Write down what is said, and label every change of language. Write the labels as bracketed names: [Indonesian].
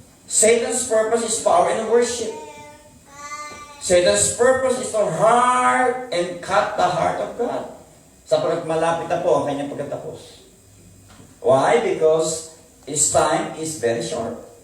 [English] Satan's purpose is power and worship. Satan's purpose is to hurt and cut the heart of God. [Filipino] Sapagkat malapit na po ang kanyang pagkatapos. [English] Why? Because his time is very short.